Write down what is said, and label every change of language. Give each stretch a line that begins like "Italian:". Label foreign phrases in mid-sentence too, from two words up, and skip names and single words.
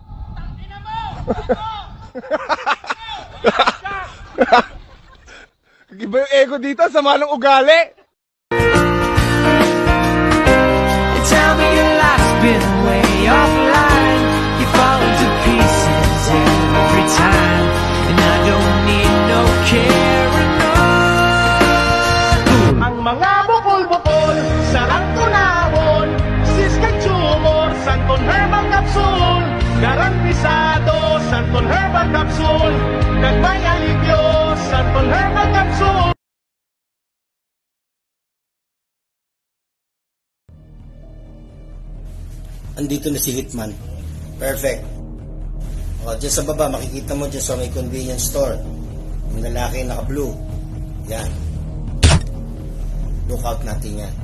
Filipino: Tangina mo! Iba yung ego dito, sama ng ugali!
English: Tell me your life's been way offline. You fall into pieces every time, and I don't need no caring on.
Hiligaynon: Ang mga bukol-bukol, sarang tunawon, Siskag Tumor, Santon Herbal Capsule, garantisado, Santon Herbal Capsule, kagmay alivyo, Santon Herbal Capsule.
Filipino: Andito na si Hitman. Perfect. O, dyan sa baba, makikita mo dyan sa may convenience store. Yung lalaki naka-blue. Yan. Lookout natin yan.